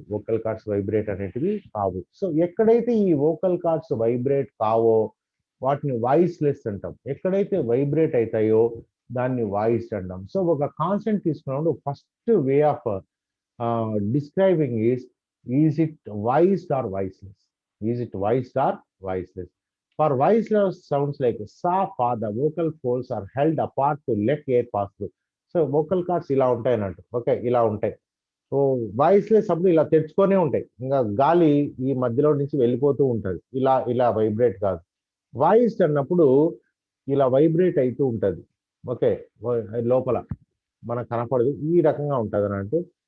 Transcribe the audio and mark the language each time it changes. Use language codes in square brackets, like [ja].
[te] Vocal cords vibrate అనేటివి కావు. So ఎక్కడైతే ఈ వోకల్ కార్డ్స్ వైబ్రేట్ కావో వాటిని వాయిస్లెస్ అంటాం. ఎక్కడైతే వైబ్రేట్ అవుతాయో దాన్ని వాయిస్ అంటాం. [en] so [te] ఒక కాన్సెప్ట్ తీసుకున్నప్పుడు [en] First way of describing is it voiced or voiceless? Is it voiced or voiceless? For voiceless sounds like sa, fa, the vocal folds are held apart to let air pass through. [te] So vocal cords ఇలా ఉంటాయి అన్నట్టు. Okay, ఇలా ఉంటాయి. So voiceless అప్పుడు ఇలా తెచ్చుకొనే ఉంటాయి. ఇంకా గాలి ఈ మధ్యలో నుంచి వెళ్ళిపోతూ ఉంటుంది. ఇలా ఇలా వైబ్రేట్ కాదు. వాయిస్డ్ అన్నప్పుడు ఇలా వైబ్రేట్ అవుతూ ఉంటుంది. ఓకే, లోపల మనకు కనపడదు, ఈ రకంగా ఉంటుంది అన్నట్టు.